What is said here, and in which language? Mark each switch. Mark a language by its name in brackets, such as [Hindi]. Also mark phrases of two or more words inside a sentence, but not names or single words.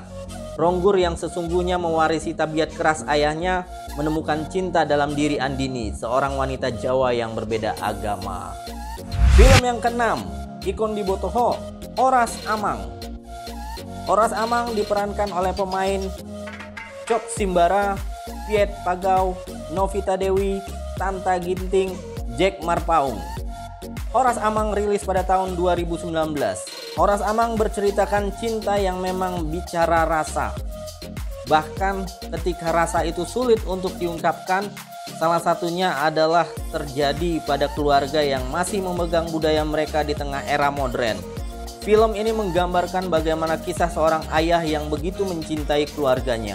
[Indonesian] Ronggur yang sesungguhnya mewarisi tabiat keras ayahnya menemukan cinta dalam diri Andini, seorang wanita Jawa yang berbeda agama. Film yang keenam, Ikon di Botoho, Oras Amang. Oras Amang diperankan oleh pemain Cok Simbara, Piet Pagau, Novita Dewi, Tanta Ginting, Jack Marpaung. Horas Amang rilis pada tahun 2019. Horas Amang berceritakan cinta yang memang bicara rasa. Bahkan ketika rasa itu sulit untuk diungkapkan, salah satunya adalah terjadi pada keluarga yang masih memegang budaya mereka di tengah era modern. Film ini menggambarkan bagaimana kisah seorang ayah yang begitu mencintai keluarganya.